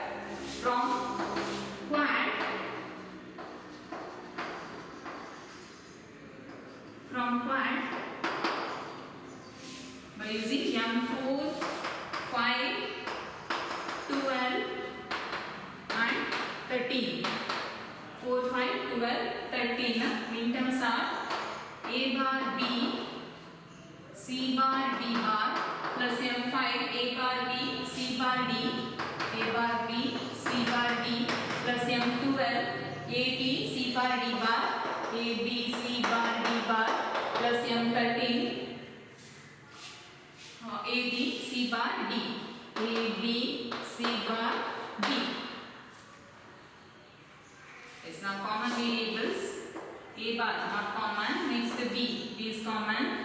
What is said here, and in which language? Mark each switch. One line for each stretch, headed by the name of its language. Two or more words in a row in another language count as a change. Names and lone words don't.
English: From quad by using m4, 5, 12 and 13. 4, 5, 12, 13. Minterms are a bar b, c bar d bar plus m5 a bar b, c bar d, a bar b, c bar d plus m12 a b, c bar d bar, a b, c bar d bar plus m13 a b, c bar d, a b, c bar d. It's now common variables. A bar not common. Next b is common.